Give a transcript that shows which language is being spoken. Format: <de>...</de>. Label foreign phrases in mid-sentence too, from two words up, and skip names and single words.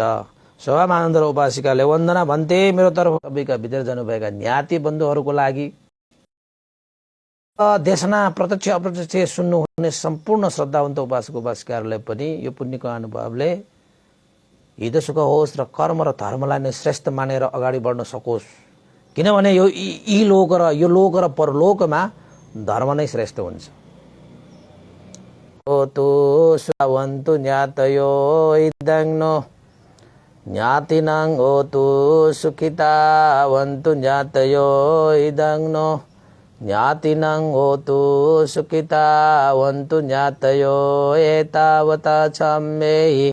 <ne>शोभा मानन्दर उपासिकाले वन्दना भन्थे मेरो तर्फ सबैका भित्र जानुभएका ज्ञाति बन्धुहरूको लागि, देशना प्रत्यक्ष अप्रत्यक्ष सुन्नुहुने सम्पूर्ण श्रद्धावन्त उपासक उपासिकाहरूलाई पनि यो पुण्यको अनुभवले हित सुख होस् र कर्म र धर्मलाई नै श्रेष्ठ मानेर अगाडि बढ्न सकोस्। किनभने यो लोक र परलोकमा धर्म नै श्रेष्ठ हुन्छ।</ne> <pi>ओ तु सुवन्तु ज्ञातयो इदङ्नो ज्ञातिनां ओ तु सुखिता वन्तु ज्ञातयो इदङ्नो ज्ञातिनां होतु सुखिता वन्तु ज्ञातयो एतावता छम्मेहि</pi>